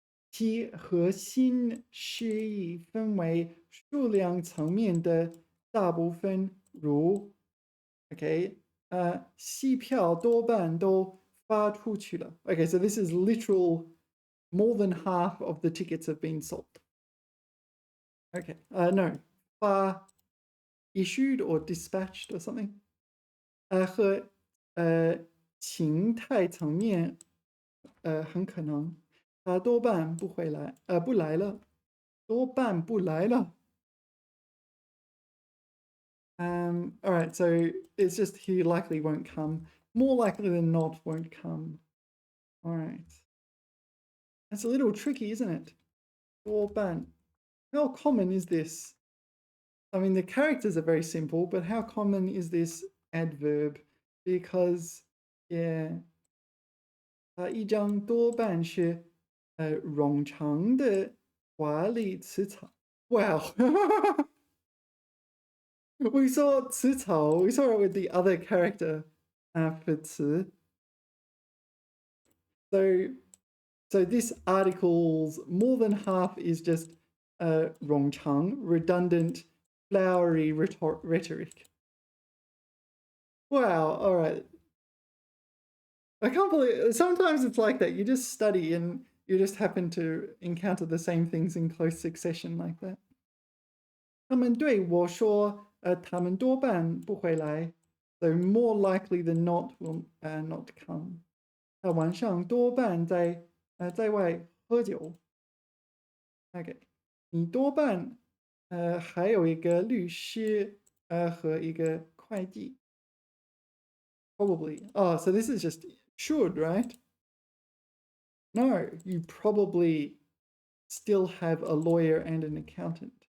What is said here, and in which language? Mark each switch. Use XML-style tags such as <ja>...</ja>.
<zh>其核心释义分为数量层面的大部分，如 OK 戏票多半都发出去了.</zh> <en>Okay, so this is literal. More than half of the tickets have been sold. Okay, no, 发 issued or dispatched or something.</en> <zh>和情态层面很可能他多半不回来不来了，多半不来了。</zh> <en>All right, so it's just he likely won't come. More likely than not won't come. All right. That's a little tricky, isn't it? 多半.How common is this? I mean, the characters are very simple, but how common is this adverb? Because, yeah,</en> <zh>一张多半是冗长的华丽词草.</zh> <en>Wow. We saw 词草, we saw it with the other character for 词. So this article's more than half is just 冗长, redundant, flowery rhetoric. Wow, all right. I can't believe sometimes it's like that. You just study and you just happen to encounter the same things in close succession like that.</en> <zh>他们对我说他们多半不会来.</zh> <en>So more likely than not will not come.</en> <zh>他晚上多半在外喝酒.Okay. 你多半还有一个律师和一个会计.</zh> <en>Probably. Oh, so this is just should, right? No, you probably still have a lawyer and an accountant.</en>